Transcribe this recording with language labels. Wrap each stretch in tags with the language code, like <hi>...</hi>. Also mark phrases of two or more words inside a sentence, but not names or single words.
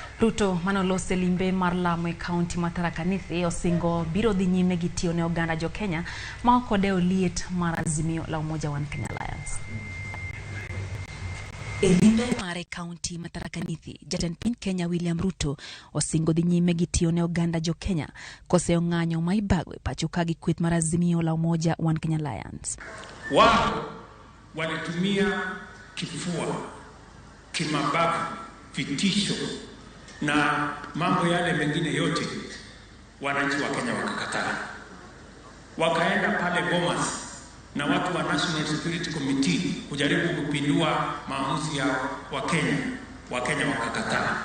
<luo>Ruto manolose limbe mar Lamu e kaunti ma Tharaka Nithi osingo biro dhi nyime gi tiyo ne oganda jo Kenya ma okodeo liet mar Azimio la Umoja One Kenya Alliance. Elimbe mare kaunti ma Tharaka Nithi, jatend piny Kenya William Ruto osingo dhi nyime gi tiyo ne oganda jo Kenya koseo ng'anyo ma ibago e pacho ka gi kweth mar Azimio la Umoja One Kenya Alliance.</luo> <sw>Wao walitumia kifua, kimabavu, vitisho na mambo yale mengine yote, wananchi wa Kenya wakakataa. Wakaenda pale Bomas na watu wa National Security Committee kujaribu kupindua maamuzi ya Wakenya wakakataa.</sw>